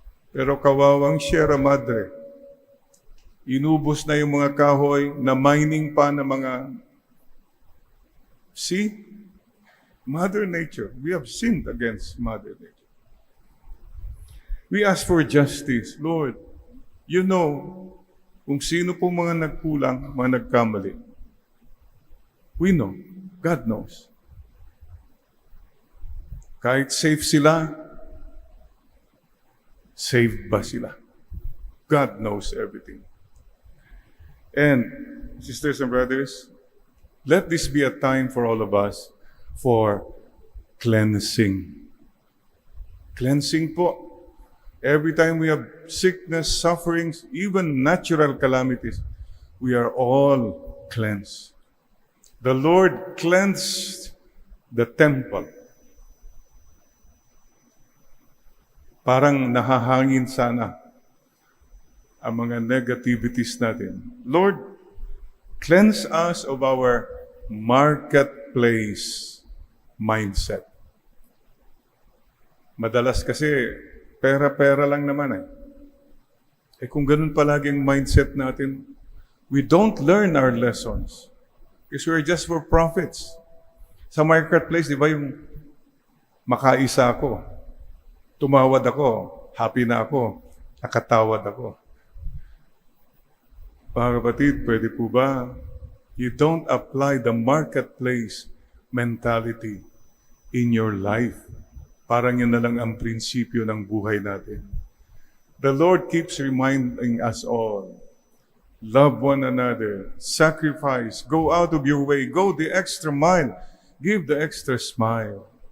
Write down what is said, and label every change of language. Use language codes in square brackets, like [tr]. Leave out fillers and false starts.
[tl] Pero kawawang Sierra Madre, inubos na yung mga kahoy na mining pa ng mga... [en] See? Mother Nature. We have sinned against Mother Nature. We ask for justice. [tl] Lord, [en] you know [tl] kung sino pong mga nagkulang, mga nagkamali. [en] We know. God knows. [tl] Kahit safe sila, saved ba sila? [en] God knows everything. And, sisters and brothers, let this be a time for all of us for cleansing. Cleansing po. Every time we have sickness, sufferings, even natural calamities, we are all cleansed. The Lord cleansed the temple. [tl] Parang nahahangin sana ang mga negativities natin. [en] Lord, cleanse us of our marketplace mindset. [tl] Madalas kasi, pera-pera lang naman eh. Eh kung ganun palaging mindset natin, [en] we don't learn our lessons. Because we're just for profits. [tl] Sa marketplace, di ba yung makaisa ako, tumawad ako, happy na ako, nakatawad ako. Mga kapatid, pwede po ba? [en] You don't apply the marketplace mentality in your life. [tl] Parang yun na lang ang prinsipyo ng buhay natin. [en] The Lord keeps reminding us all, love one another, sacrifice, go out of your way, go the extra mile, give the extra smile.